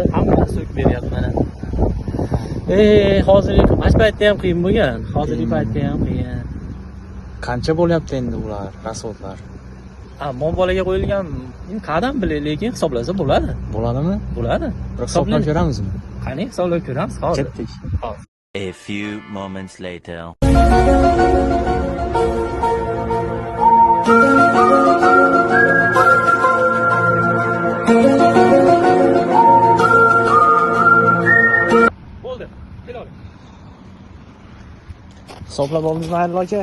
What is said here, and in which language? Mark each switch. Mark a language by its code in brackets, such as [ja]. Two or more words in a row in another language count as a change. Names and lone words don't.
[uz] Hammani so'kib beryapti mana. Hozirgi mana shu paytda ham qiyin bo'lgan. Hozirgi paytda ham qiyin. Qancha bo'lyapti endi ular, rasodlar? Mol bolaga qo'yilgan qadam bilay, lekin hisoblasa bo'ladi. Bo'ladimi? Bo'ladi. Bir hisoblab ko'ramizmi? Qani hisoblab ko'ramiz hozir. Ketdik. Hozir. [en] A few moments later. [uz] Bo'ldi. Keling. Hisoblab oldingizmi Xayrli aka?